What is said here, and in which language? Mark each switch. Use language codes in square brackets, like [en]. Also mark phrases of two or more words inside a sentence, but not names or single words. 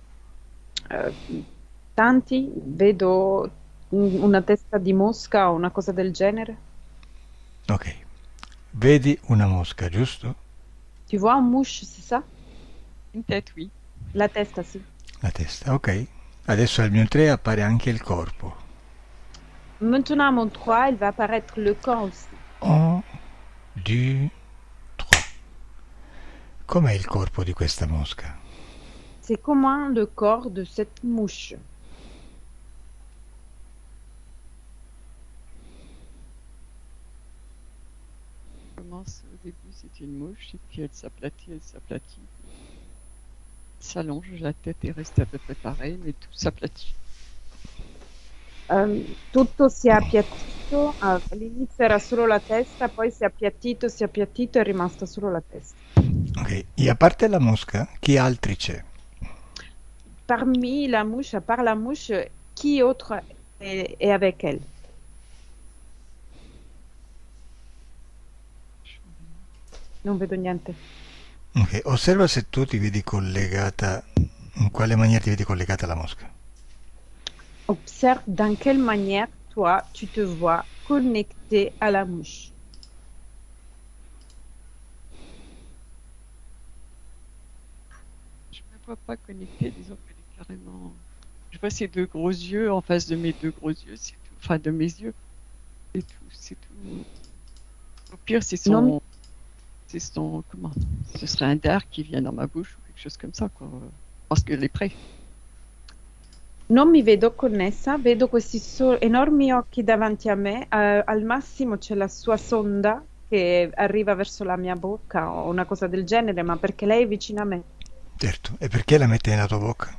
[it] Tanti, vedo una testa di mosca o una cosa del genere. Ok, vedi una mosca, giusto? [fr] Tu vois un mouche, c'est ça? Une tête, oui. [it] La testa, sì. La testa, ok. Adesso al mio 3 appare anche il corpo. [fr] Maintenant, à mon 3, il va apparaître le corps aussi. [it] 1, 2, 3. Com'è il corpo di questa mosca? [fr] C'est comment le corps de cette mouche? Commence au début, c'est une mouche, et puis elle s'aplatit. S'allonge, la tête est restée à peu près pareille, mais tout s'aplatit. [it] Tutto si è appiattito, all'inizio era solo la testa, poi si è appiattito, e è rimasta solo la testa. Ok, e a parte la mosca, chi altri c'è? [fr] Parmi la mouche, à part la mouche, qui autre est avec elle? [it] Non vedo niente. Ok, osserva se tu ti vedi collegata, in quale maniera ti vedi collegata alla mosca. [fr] Observe dans quelle manière, toi, tu te vois connecté à la mouche. Je ne me vois pas connectée, disons qu'elle est carrément. Je vois ses deux gros yeux en face de mes deux gros yeux, c'est tout. Enfin, de mes yeux. C'est tout. Au pire, c'est son. Non. C'est son. Comment? Ce serait un dard qui vient dans ma bouche ou quelque chose comme ça, quoi. Parce qu'elle est prête. [it] Non mi vedo connessa, vedo questi enormi occhi davanti a me, al massimo c'è la sua sonda che arriva verso la mia bocca o una cosa del genere, ma perché lei è vicina a me. Certo, e perché la mette nella tua bocca?